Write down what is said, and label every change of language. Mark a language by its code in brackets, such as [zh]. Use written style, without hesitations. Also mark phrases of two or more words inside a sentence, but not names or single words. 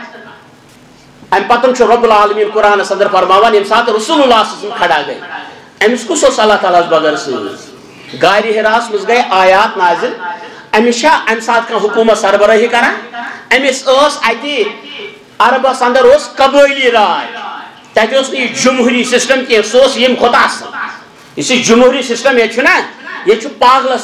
[ks] نہٕ امہِ پتہٕ چھُ رۄب العالمیٖن قرآنس انٛدر فرماوان ییٚمہِ ساتہٕ رسول اللہ صلی اللہ علیہ وسلم کھڑا گٔے أمِس کُس اوس اللہ تعالیٰ ہس بغٲر سۭتۍ غارِ حراہس منٛز گٔے آیات نازل أمِس چھا امہِ ساتہٕ کانٛہہ حکوٗمت سربرٲہی کران أمِس ٲس اَتہِ عربس انٛدر اوس قبٲیلی راے تتہِ اوس نہٕ یہِ جمہوٗری سسٹم کینٛہہ سُہ اوس ییٚمہِ کھۄتہٕ اصل یُس یہِ جمہوٗری سسٹم ییٚتہِ چھُنہ ییٚتہِ چھُ پاگلس